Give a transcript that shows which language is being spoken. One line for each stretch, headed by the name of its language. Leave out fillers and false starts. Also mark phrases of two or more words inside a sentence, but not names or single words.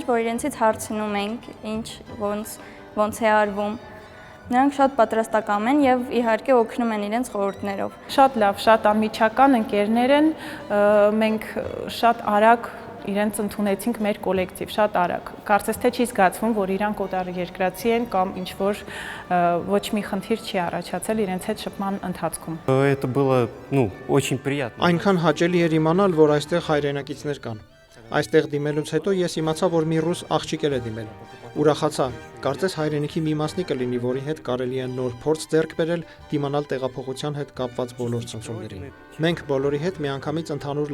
Armenian: որ իրենցից հարցնում ենք, ոնց է արվում։ Նրանք շատ պատրաստակամ են և իհարկե օգնում են իրենց խորհուրդներով։ Շատ լավ, շատ անմիջական ընկերներ են, մենք շատ արագ իրենց ընդունեցինք մեր կոլեկտիվ, շատ արագ։ Կարծես թե չի զգացվում, որ իրանք օտարերկրացի են կամ ինչ-որ ոչ մի խնդիր չի առաջացել իրենց հետ շփման ընթացքում։
Russian: Это было, очень приятно.
Armenian: Այնքան հաճելի էր իմանալ, որ այստեղ հայրենակիցներ կան։ Այստեղ դիմելուց հետո ես իմացա, որ մի ռուս աղջիկ է դիմել։ Ուրախացա, կարծես հայրենիքի մի մասնիկ կլինի, որի հետ կարելի է նոր փորձ ձեռք բերել, դիմանալ տեղափոխության հետ կապված բոլոր ցնցումներին։ Մենք բոլորի հետ միանգամից ընդհանուր